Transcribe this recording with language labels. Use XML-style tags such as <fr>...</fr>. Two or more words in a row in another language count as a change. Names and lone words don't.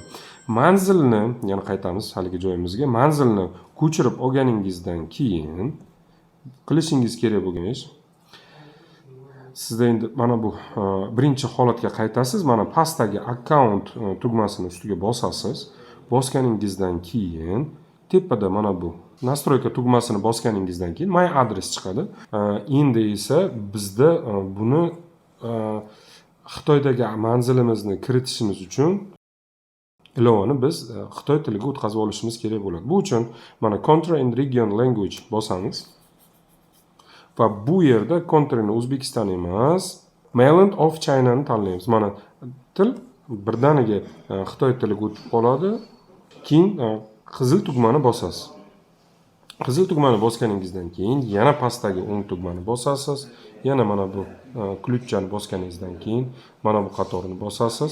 <uz>Manzilni, yana qaytamiz haligi joyimizga. Manzilni ko'chirib olganingizdan keyin qilishingiz kerak bo'lgan ish, sizda endi mana bu birinchi holatga qaytasiz. Mana pastdagi account tugmasini ustiga bosasiz. Bosganingizdan keyin tepada mana bu nastroyka tugmasini bosganingizdan keyin</uz> <en>my address</en> <uz>chiqadi. Endi esa bizda buni Xitoydagi manzilimizni kiritishimiz uchun ilovani biz Xitoy tiliga o'tkazib olishimiz kerak bo'ladi. Bu uchun mana</uz> <en>country and region language</en> <uz>bosamiz. Va bu yerda countryni O'zbekiston emas,</uz> <en>mainland of China</en> <uz>ni tanlaymiz. Mana til birdaniga Xitoy tiliga o'tib qoladi. Keyin qizil tugmani bosasiz. Qizil tugmani bosganingizdan keyin yana pastdagi o'ng tugmani bosasiz. Yana mana bu ключchani bosganingizdan keyin mana bu qatorni bosasiz.</uz>